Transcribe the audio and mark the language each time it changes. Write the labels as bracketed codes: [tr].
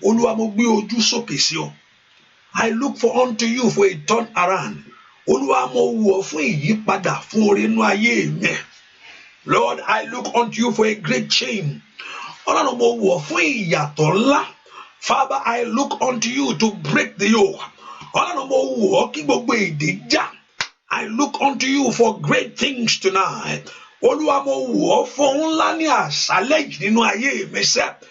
[yo] Olúwa mo gbé ojú sókè sí ọ. [en] I look unto you for a turn around. [yo] Olúwa mo wò ọ́ fún ìyípadà fún oore inú ayé mi. [en] Lord, I look unto you for a great change. [yo] Ọlọ́run mo wò ọ́ fún ìyàtọ̀ ńlá. [en] Father, I look unto you to break the yoke. [yo] Ọlọ́run mo wò ọ́ kí gbogbo èdè já. [en] I look unto you for great things tonight. [yo] Olúwa mo wò ọ́ fún ńlá ní àṣálẹ́ yìí nínú ayé mi sẹ́.